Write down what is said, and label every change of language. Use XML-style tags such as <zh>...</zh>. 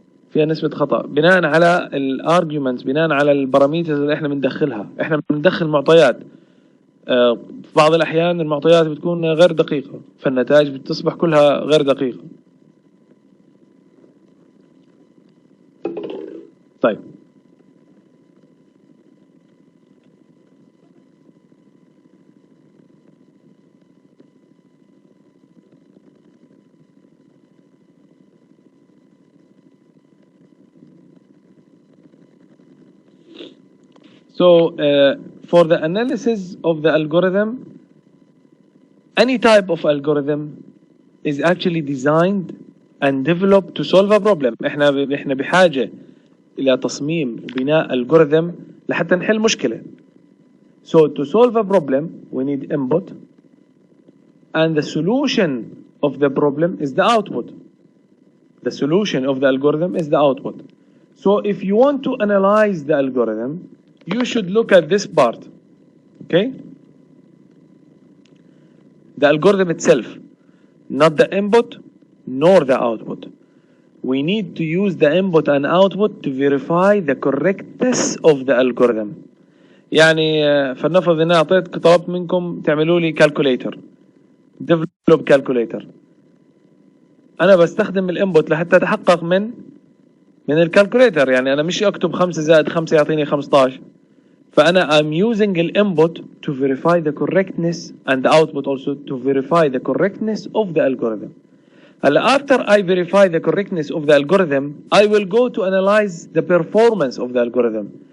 <ar>فيها نسبة خطأ بناء على الارجيومنتس، بناء على الباراميترز اللي احنا بندخلها. احنا بندخل معطيات، في بعض الأحيان المعطيات بتكون غير دقيقة، فالنتائج بتصبح كلها غير دقيقة.</ar> <en>طيب So for the analysis of the algorithm, any type of algorithm is actually designed and developed to solve a problem.</en> <ar>احنا بحاجة إلى تصميم وبناء algorithm لحتى نحل مشكلة.</ar> <en>So to solve a problem we need input, and the solution of the problem is the output. The solution of the algorithm is the output. So if you want to analyze the algorithm, you should look at this part, okay? The algorithm itself, not the input nor the output. We need to use the input and output to verify the correctness of the algorithm.</en> <ar>يعني فلنفرض ان انا طلبت منكم تعملوا لي</ar> <en>calculator, develop calculator.</en> <ar>انا بستخدم الانبوت لحتى اتحقق من الكالكوليتر. يعني انا مش اكتب 5 زائد 5 يعطيني 15.</ar> <en>فانا I'm using الانبوت to verify the correctness and the output also to verify the correctness of the algorithm. هلا after I verify the correctness of the algorithm, I will go to analyze the performance of the algorithm.</en>